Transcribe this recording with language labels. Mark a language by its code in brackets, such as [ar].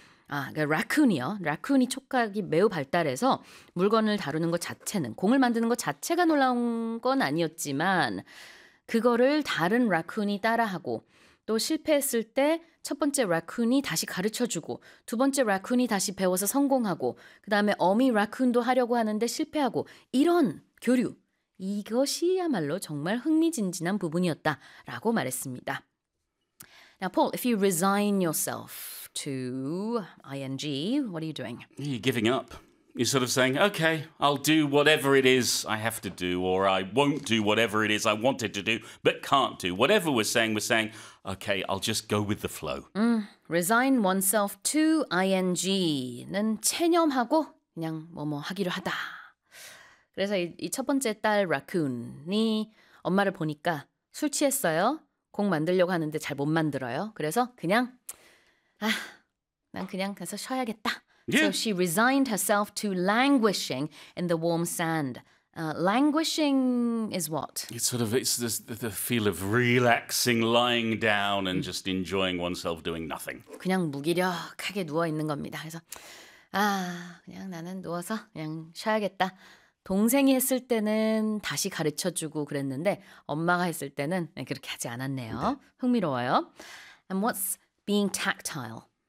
[ko] 라쿤이요. 라쿤이 촉각이 매우 발달해서 물건을 다루는 것 자체는, 공을 만드는 것 자체가 놀라운 건 아니었지만 그거를 다른 라쿤이 따라하고 또 실패했을 때 첫 번째 라쿤이 다시 가르쳐주고 두 번째 라쿤이 다시 배워서 성공하고 그 다음에 어미 라쿤도 하려고 하는데 실패하고 이런 교류, 이것이야말로 정말 흥미진진한 부분이었다라고 말했습니다. [en] Now, Paul, if you resign yourself to ing, what are you doing? You're giving up. You're sort of saying, okay, I'll do whatever it is I have to do, or I won't do whatever it is I wanted to do, but can't do. Whatever we're saying, okay, I'll just go with the flow. [ko] Resign oneself to ing는 체념하고 그냥 뭐뭐 하기로 하다. 그래서 이 첫 번째 딸 라쿤이 엄마를 보니까 술 취했어요. 공 만들려고 하는데 잘 못 만들어요. 그래서 그냥 난 그냥 가서 쉬어야겠다. [en] Yeah. So she resigned herself to languishing in the warm sand. Languishing is what? It's the feel of relaxing, lying down and just enjoying oneself doing nothing. [ko] 그냥 무기력하게 누워 있는 겁니다. 그래서 그냥 나는 누워서 그냥 쉬어야겠다. 동생이 했을 때는 다시 가르쳐 주고 그랬는데 엄마가 했을 때는 그렇게 하지 않았네요. 네. 흥미로워요. [en] And what's being tactile?